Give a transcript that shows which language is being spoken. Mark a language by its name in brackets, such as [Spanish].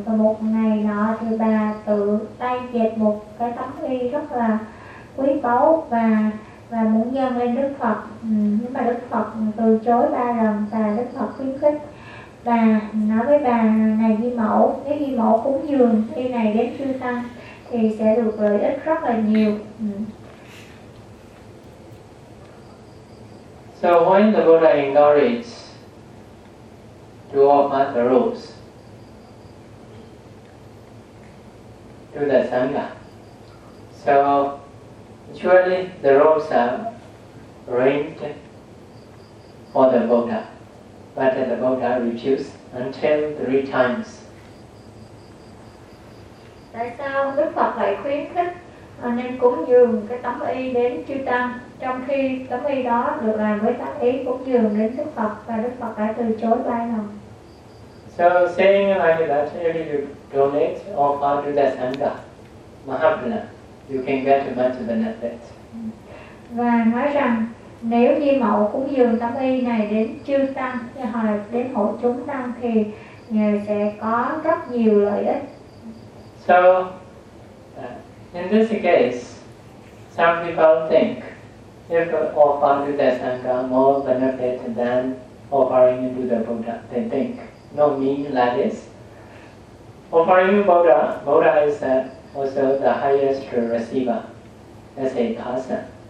[Vietnamese] Và một ngày nọ thì bà tự tay dệt một cái tấm y rất là quý báu và muốn dâng lên Đức Phật. Nhưng mà Đức Phật từ chối ba lần và Đức Phật khuyến khích bà, nói với bà này Di Mẫu, nếu Di Mẫu cúng dường y này đến chư tăng thì sẽ được lợi ích rất là nhiều. [English] So when the Buddha encouraged to offer the robes to the Sangha, so surely the robes are arranged for the Buddha, but the Buddha refused until 3 times. [Vietnamese] Tại sao Đức Phật lại khuyến khích nên cúng dường cái tấm y đến chư tăng, trong khi tấm y đó được làm với tấm ý cúng dường đến Đức Phật và Đức Phật đã từ chối 3 lần? [English] So saying like that, if you donate or offer to the Sangha, Mahabala, you can get much benefit. [Vietnamese] Và nói rằng nếu Di Mẫu cúng dường tấm y này đến chư tăng hoặc là đến hộ chúng tăng thì người sẽ có rất nhiều lợi ích. [English] So in this case, some people think if offer to the Sangha more benefit than offering to the Buddha, they think. No mean that is. Offering Buddha is also the highest receiver as a person.